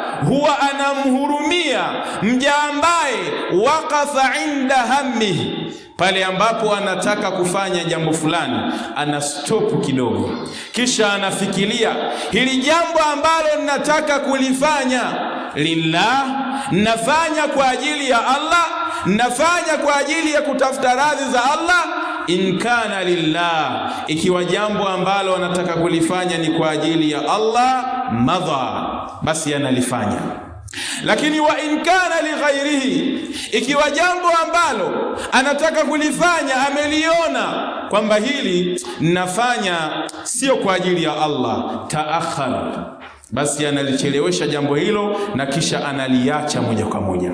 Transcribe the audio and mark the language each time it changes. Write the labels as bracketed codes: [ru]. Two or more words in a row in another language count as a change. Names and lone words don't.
[sw] huwa anamhurumia mja ambaye [ar] وقف عند همه, [sw] pale ambapo anataka kufanya jambo fulani ana stop kidogo, kisha anafikiria, hili jambo ambalo ninataka kulifanya lillah, nafanya kwa ajili ya Allah, nafanya kwa ajili ya kutafuta radhi za Allah. [ar] إن كان لله, [sw] ikiwa jambo ambalo anataka kulifanya ni kwa ajili ya Allah, madha, basi analifanya. Lakini [ar] وإن كان لغيره, [sw] ikiwa jambo ambalo anataka kulifanya ameliona kwamba hili nafanya sio kwa ajili ya Allah, taakhar, basi analichelewesha jambo hilo na kisha analiacha moja kwa moja.